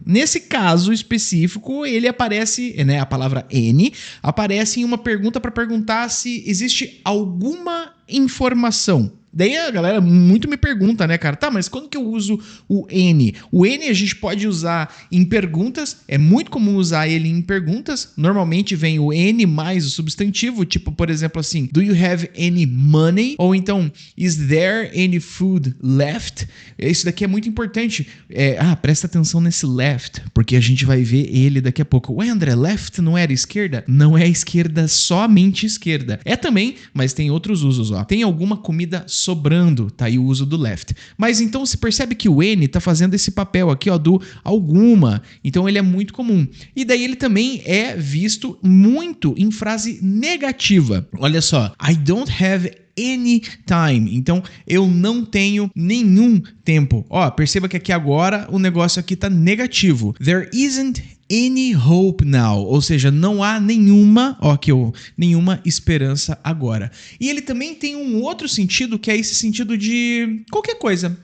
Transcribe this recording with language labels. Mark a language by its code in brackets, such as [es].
[pt] Nesse caso específico, ele aparece, né, a palavra any aparece em uma pergunta para perguntar se existe alguma informação. Daí a galera muito me pergunta, né, cara? Tá, mas quando que eu uso o N? O N a gente pode usar em perguntas, é muito comum usar ele em perguntas. Normalmente vem o N mais o substantivo, tipo, por exemplo, assim, [en] do you have any money? [pt] Ou então, [en] is there any food left? [pt] Isso daqui é muito importante. Presta atenção nesse left, porque a gente vai ver ele daqui a pouco. Ué, André, left não era esquerda? Não é esquerda, somente esquerda. É também, mas tem outros usos, ó. Tem alguma comida sobrando, tá aí o uso do left. Mas então você percebe que o N tá fazendo esse papel aqui, ó, do alguma. Então ele é muito comum. E daí ele também é visto muito em frase negativa. Olha só, [en] I don't have any time. [pt] Então, eu não tenho nenhum tempo. Ó, perceba que aqui agora o negócio aqui tá negativo. [en] There isn't any hope now. [pt] Ou seja, não há nenhuma esperança agora. E ele também tem um outro sentido, que é esse sentido de qualquer coisa.